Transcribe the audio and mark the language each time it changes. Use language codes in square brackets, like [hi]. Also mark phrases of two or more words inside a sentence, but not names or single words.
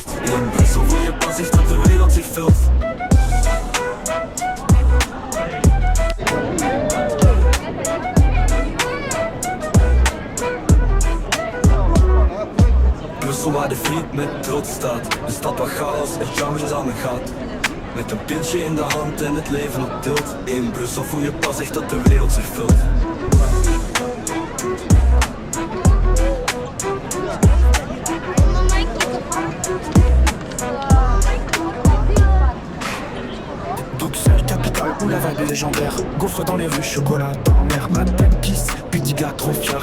[nl] In Brussel voel je pas echt dat de wereld zich vult. Brussel waar de vriend met trots staat. Een stad waar chaos en charme samen gaat. Met een pintje in de hand en het leven op tilt. In Brussel voel je pas echt dat de wereld zich vult. [fr] Bruxelles, capitale où la vibe est légendaire. Gaufres dans les rues, chocolat dans l'air. Madame Kiss, pudiga trop fier.